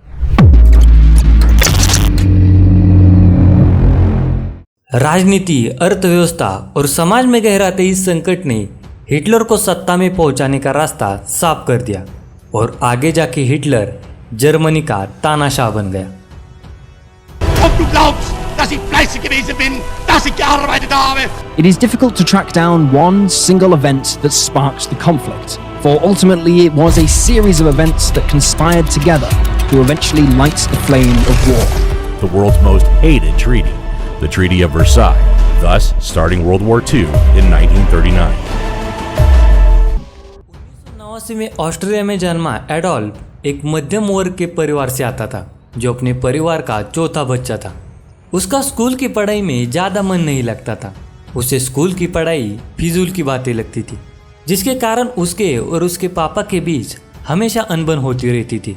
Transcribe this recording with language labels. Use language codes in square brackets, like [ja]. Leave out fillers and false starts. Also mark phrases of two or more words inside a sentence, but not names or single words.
[hi] राजनीति, अर्थव्यवस्था और समाज में गहराते इस संकट ने हिटलर को सत्ता में पहुंचाने का रास्ता साफ कर दिया और आगे जाके हिटलर जर्मनी का तानाशाह बन गया। [de] Ob du glaubst, dass ich fleißig gewesen bin, dass ich gearbeitet habe. [en] It is difficult to track down one single event that sparked the conflict, for ultimately it was a series of events that conspired together to eventually light the flame of war. The world's most hated treaty, the Treaty of Versailles, thus starting World War II in 1939. [hi] 1989 में ऑस्ट्रेलिया में जन्मा एडोल्फ एक मध्यम वर्ग के परिवार से आता था, जो अपने परिवार का चौथा बच्चा था। उसका स्कूल की पढ़ाई में ज़्यादा मन नहीं लगता था। उसे स्कूल की पढ़ाई फिजूल की बातें लगती थी, जिसके कारण उसके और उसके पापा के बीच हमेशा अनबन होती रहती थी।